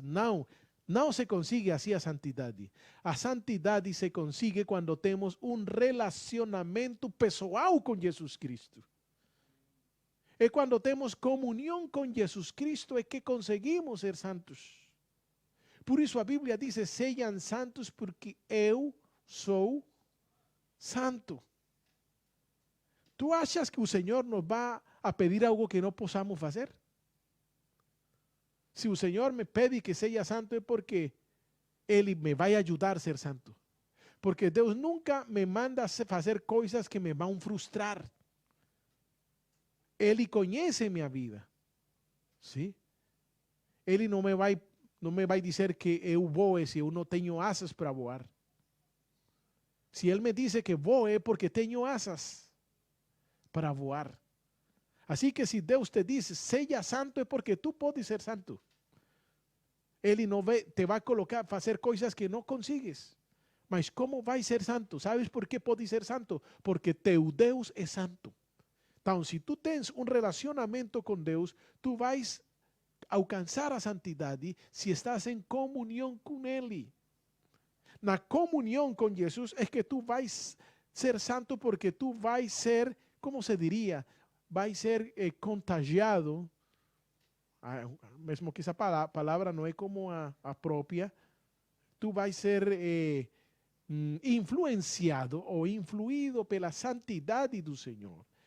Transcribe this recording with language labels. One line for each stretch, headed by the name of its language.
Portuguese: Não, não se consigue assim a santidade. A santidade se consigue quando temos um relacionamento pessoal com Jesus Cristo. É quando temos comunhão com Jesus Cristo é que conseguimos ser santos. Por isso a Bíblia diz, sejam santos porque eu sou santo.
Spanish: ¿Tú achas que el Señor nos va a pedir algo que no podamos hacer? Si el Señor me pide que sea santo es porque Él me va a ayudar a ser santo. Porque Dios nunca me manda a hacer cosas que me van a frustrar. Él conoce mi vida. ¿Sí? Él no me va a decir que
Portuguese: eu voe si eu não tenho asas para voar.
Spanish: Si Él me dice que voe es porque tengo
Portuguese: asas para voar.
Spanish: Así que si Dios te dice,
Portuguese: seja santo,
Spanish: es porque tú puedes ser santo. Él no te va a colocar para hacer cosas que no consigues.
Portuguese: Mas ¿cómo vai ser santo? ¿Sabes por qué pode ser santo? Porque teu Deus é santo. Então, se tu tens um relacionamento com Deus, tu vais alcançar a santidade se estás em comunhão com Ele. Na comunhão com Jesus é que tu vais ser santo porque tu vais ser, como se diria, vai ser contagiado, mesmo que essa palavra não é como a própria, tu vais ser influenciado ou influído pela santidade do Senhor.